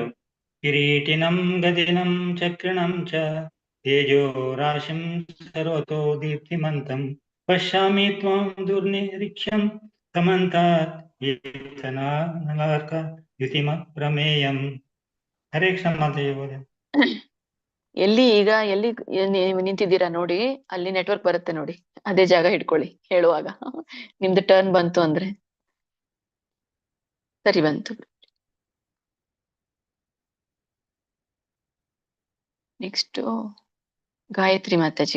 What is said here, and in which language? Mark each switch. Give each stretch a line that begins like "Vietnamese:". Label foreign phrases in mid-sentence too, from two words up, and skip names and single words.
Sanskrit: ಕಿರೀಟಿನಂ ಗದಿನಂ ಚಕ್ರಿಣಂ ಚ ತೇಜೋ ರಾಶಿಂ ಸರ್ವತೋ ದೀಪ್ತಿಮಂತಂ ಪಶ್ಯಾಮಿ ತ್ವಾಂ ದುರ್ನಿರೀಕ್ಷ್ಯಂ ಸಮಂತಾತ್ ದೀಪ್ತನಲಾರ್ಕ ದ್ಯುತಿಮ ಪ್ರಮೇಯಂ. ಹರೇ ಕ್ಷಮತ ಜ್ಯೋತಿ.
Kannada: ಎಲ್ಲಿ ಈಗ ಎಲ್ಲಿ ನೀವು ನಿಂತಿದ್ದೀರಾ ನೋಡಿ, ಅಲ್ಲಿ ನೆಟ್ವರ್ಕ್ ಬರುತ್ತೆ ನೋಡಿ, ಅದೇ ಜಾಗ ಹಿಡ್ಕೊಳ್ಳಿ ಹೇಳುವಾಗ. ನಿಮ್ದು ಟರ್ನ್ ಬಂತು ಅಂದ್ರೆ. ಸರಿ ಬಂತು. ನೆಕ್ಸ್ಟ್ ಗಾಯತ್ರಿ ಮಾತಾಜಿ.